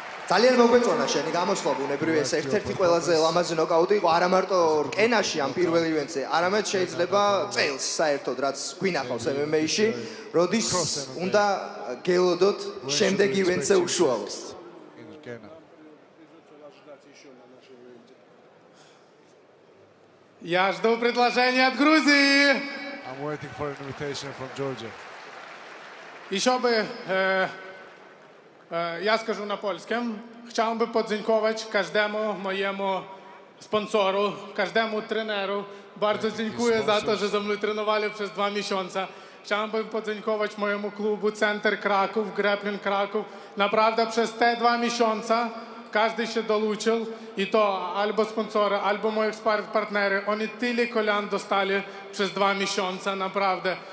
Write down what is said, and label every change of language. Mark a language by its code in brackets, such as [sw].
[ka] ძალიან მოგვეწონა შენი გამოსვლა, ბუნებრივი ეს ერთ-ერთი ყველაზე ლამაზი ნოკაუტი იყო არა მარტო რკენაში ამ პირველ ივენტზე, არამედ შეიძლება წელს საერთოდ რაც გვინახავს MMA-ში, როდის უნდა გელოდოთ შემდეგ ივენტზე უშუალოდ. [ru] Я жду предложения от Грузии. [en] I'm waiting for an invitation from Georgia. [ru] Еще бы, я скажу на польском, [pl] chciałem by podziękować każdemu mojemu sponsoru, każdemu treneru. Bardzo dziękuję za to, że ze mną trenowali przez 2 miesiące. Chciałem by podziękować mojemu klubu Center Kraków, Grappling Kraków. Naprawdę przez te 2 miesiące każdy się dolучил, i to albo sponsory, albo moich partnerzy. Oni tyle kolan dostali przez 2 miesiące, naprawdę.